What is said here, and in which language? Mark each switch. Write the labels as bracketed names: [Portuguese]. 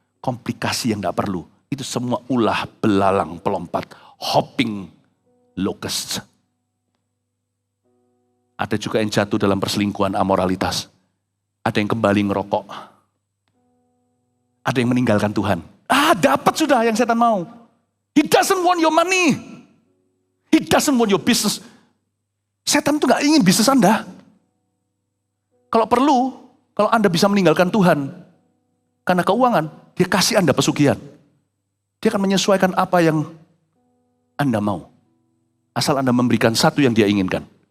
[Indonesian] Komplikasi yang tidak perlu. Itu semua ulah belalang pelompat. [English] Hopping locust. [Indonesian] Ada juga yang jatuh dalam perselingkuhan amoralitas. Ada yang kembali ngerokok. Ada yang meninggalkan Tuhan. Dapat sudah yang setan mau. [English] He doesn't want your money. He doesn't want your business. [Indonesian] Setan itu gak ingin bisnis Anda. Kalau perlu, kalau Anda bisa meninggalkan Tuhan karena keuangan, dia kasih Anda pesugihan. Dia akan menyesuaikan apa yang Anda mau. Asal Anda memberikan satu yang dia inginkan.